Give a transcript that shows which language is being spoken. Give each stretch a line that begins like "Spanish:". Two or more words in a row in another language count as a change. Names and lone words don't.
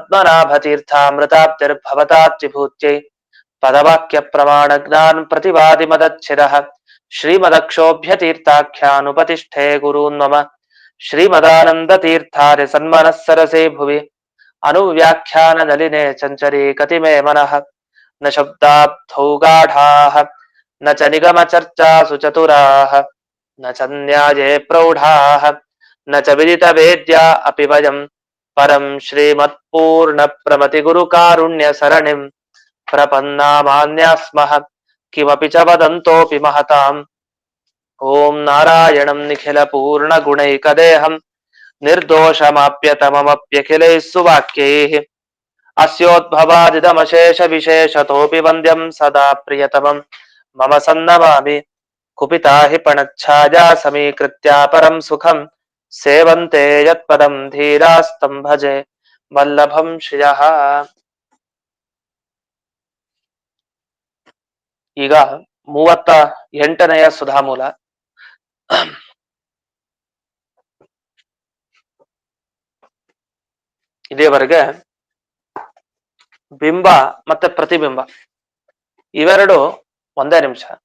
Sanskrit: ಪದ್ಮನಾಭತೀರ್ಥಾಮೃತಾಪ್ತಿರ್ಭವತಾತ್ವಿಭೂತ್ಯೈ ಪದವಾಕ್ಯ ಪ್ರಮಾಣ ಜ್ಞಾನ ಪ್ರತಿವಾದಿ ಮದಚ್ಛಿರಃ ಶ್ರೀಮದಕ್ಷೋಭ್ಯತೀರ್ಥಾಖ್ಯಾನುಪತಿಷ್ಠೆ ಗುರೂನ್ ಮಮ ಶ್ರೀಮದಾನಂದತೀರ್ಥಾರ್ಯ ಸನ್ಮನಸ್ಸರಸೇ ಭುವಿ ಅನುವ್ಯಾಖ್ಯಾನ ನಲಿನೆ ಚಂಚರೀ ಕತಿಮೇ ಮನಃ ನ ಶಬ್ದಾಬ್ಧೌ ಗಾಢಾಃ ನ ಚ ನಿಗಮ ಚರ್ಚಾಸು ಚತುರಾಃ ನ ಚ ನ್ಯಾಯೇ ಪ್ರೌಢಾಃ ನ ಚ ವಿದಿತ ವೇದ್ಯಾ ಅಪಿ ವಯಂ ಪರಂ ಶ್ರೀಮತ್ಪೂರ್ಣ ಪ್ರಮತಿ ಗುರುಕಾರುಣ್ಯ ಸರಣಿಂ ಪ್ರಪನ್ನಾಮಾನ್ಯಾಸ್ಮಃ ಕಿಮಪಿ ಚ ವದಂತೋಪಿ ಮಹತಾಂ. ಓಂ ನಾರಾಯಣಂ ನಿಖಿಲ ಪೂರ್ಣ ಗುಣೈಕದೇಹಂ ನಿರ್ದೋಷಮಾಪ್ಯತಮಮಪ್ಯಖಿಲೈಃ ಸುವಾಕ್ಯೈಃ ಅಸ್ಯೋದ್ಭವಾದಿದಮಶೇಷ ವಿಶೇಷತೋಪಿ ವಂದ್ಯಂ ಸದಾ ಪ್ರಿಯತಮಂ ಮಮ ಸನ್ನಮಾಮಿ ಕುಪಿತಾ ಹಿ ಪಣಚ್ಛಾಯಾ ಸಮೀಕೃತ್ಯ ಪರಂ ಸುಖಂ ಸೇವಂತೆ ಯತ್ಪದಂ ಧೀರಾಸ್ತಂ ಭಜೆ ವಲ್ಲಭಂ ಶ್ರಿಯಃ.
Kannada: ಈಗ 38ನೆಯ ಸುಧಾಮೂಲ. ಇದೇವರೆಗೆ ಬಿಂಬ ಮತ್ತೆ ಪ್ರತಿಬಿಂಬ ಇವೆರಡು ಒಂದೇ ನಿಮಿಷ.